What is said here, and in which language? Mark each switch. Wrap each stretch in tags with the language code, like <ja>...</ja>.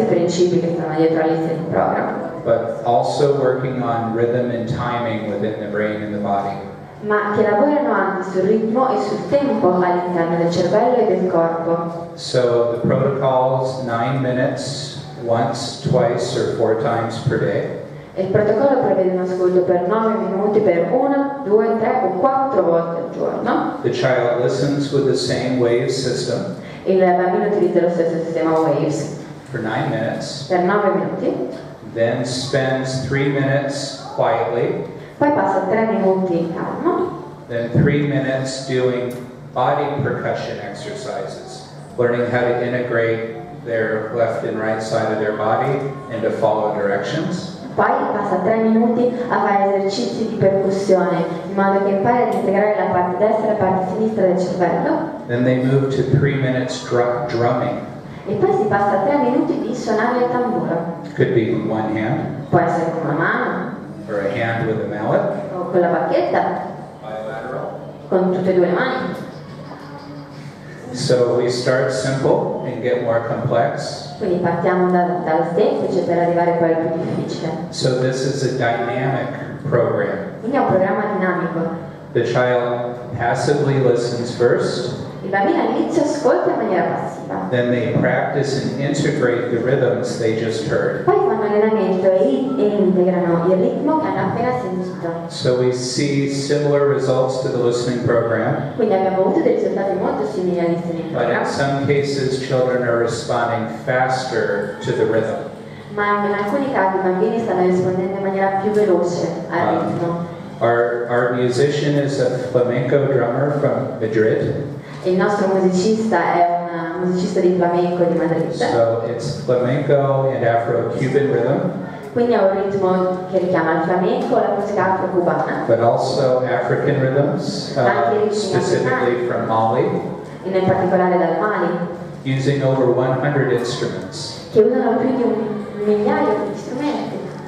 <it>principi che stanno dietro al listening program,</it> <en>but also working on rhythm and timing within the brain and the body.</en> <it>ma che lavorano anche sul ritmo e sul tempo all'interno del cervello e del corpo.</it> <en>So the protocol's 9 minutes, once, twice, or 4 times per day.</en> <it>Il protocollo prevede un ascolto per 9 minuti per 1, 2, 3 o 4 volte al giorno.</it> <en>The child listens with the same wave system</en> <it>Il bambino utilizza lo stesso sistema Waves</it> <en>for 9 minutes,</en> <it>per 9 minuti,</it> <en>then spends 3 minutes quietly,</en> <it>poi passa 3 minuti in calma,</it> <en>then 3 minutes doing body percussion exercises, learning how to integrate their left and right side of their body and to follow directions.</en> <it>poi passa 3 minuti a fare esercizi di percussione in modo che impari ad integrare la parte destra e la parte sinistra del cervello.</it> <en>Then they move to 3 minutes drumming.</en> <it>E poi si passa a 3 minuti di suonare il tamburo.</it> <en>Could be with one hand,</en> <it>Può essere con una mano,</it> <en>or a hand with a mallet,</en> <it>o con la bacchetta,</it> <en>bilateral.</en> <it>con tutte e due le mani.</it> <en>So we start simple and get more complex.</en> <it>Quindi partiamo dal semplice per arrivare poi al più difficile.</it> <en>So this is a dynamic program.</en> <it>Quindi è un programma dinamico.</it> <en>The child passively listens first,</en> <it>Il bambino all'inizio ascolta in maniera passiva,</it> <en>then they practice and integrate the rhythms they just heard.</en> <it>poi fanno allenamento e integrano il ritmo che hanno appena sentito.</it> <en>So we see similar results to the listening program,</en> <it>Quindi abbiamo avuto dei risultati molto simili al listening</it> <en>but in program, some cases children are responding faster to the rhythm.</en> <it>ma in alcuni casi i bambini stanno rispondendo in maniera più veloce al ritmo.</it> <en>Our musician is a flamenco drummer from Madrid.</en> <it>Il nostro musicista è un musicista di flamenco di Madrid,</it> <en>So it's flamenco and Afro-Cuban rhythm,</en> <it>quindi è un ritmo che richiama il flamenco, la musica afro-cubana,</it> <en>but also African rhythms, specifically from Mali,</en> <it>in particolare dal Mali,</it> <en>using over 100 instruments.</en> <it>che usano più di un migliaio di strumenti.</it>